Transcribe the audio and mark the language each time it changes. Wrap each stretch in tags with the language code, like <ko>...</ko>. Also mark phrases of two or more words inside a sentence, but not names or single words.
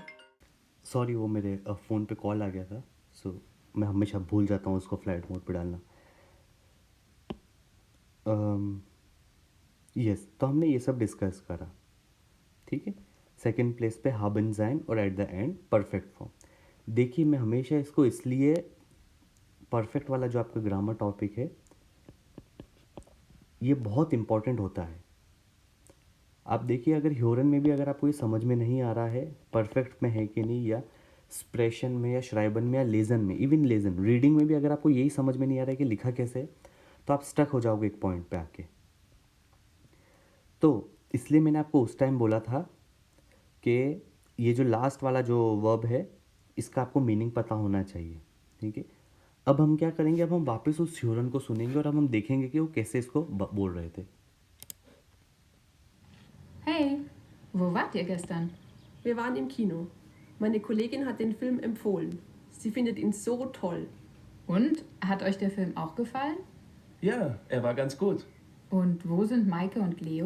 <hi>सॉरी, वो मेरे फ़ोन पे कॉल आ गया था, सो मैं हमेशा भूल जाता हूँ उसको</hi> <en>flight mode</en> <hi>पे डालना। यस, तो हमने ये सब डिस्कस करा, ठीक है।</hi> <en>second place पे</en> <de>haben sein</de> <en>और at the end perfect form.</en> <hi>देखिए मैं हमेशा इसको इसलिए परफेक्ट वाला जो आपका</hi> <en>grammar topic</en> <hi>है ये बहुत इंपॉर्टेंट होता है। आप देखिए अगर ह्योरन में भी अगर आपको ये समझ में नहीं आ रहा है परफेक्ट में है कि नहीं, या स्प्रेशन में या श्राइबन में या लेजन में, इवन लेजन रीडिंग में भी अगर आपको यही समझ में नहीं आ रहा है कि लिखा कैसे है, तो आप स्टक हो जाओगे एक पॉइंट पे आके। तो इसलिए मैंने आपको उस टाइम बोला था कि ये जो लास्ट वाला जो वर्ब है इसका आपको मीनिंग पता होना चाहिए, ठीक है। अब हम क्या करेंगे, अब हम वापस उस ह्योरन को सुनेंगे और अब हम देखेंगे कि वो कैसे इसको बोल रहे थे।</hi> <de>Hey, wo wart ihr gestern? Wir waren im Kino. Meine Kollegin hat den Film empfohlen. Sie findet ihn so toll. Und hat euch der Film auch gefallen? Ja, er war ganz gut. Und wo sind Maike und Leo?</de>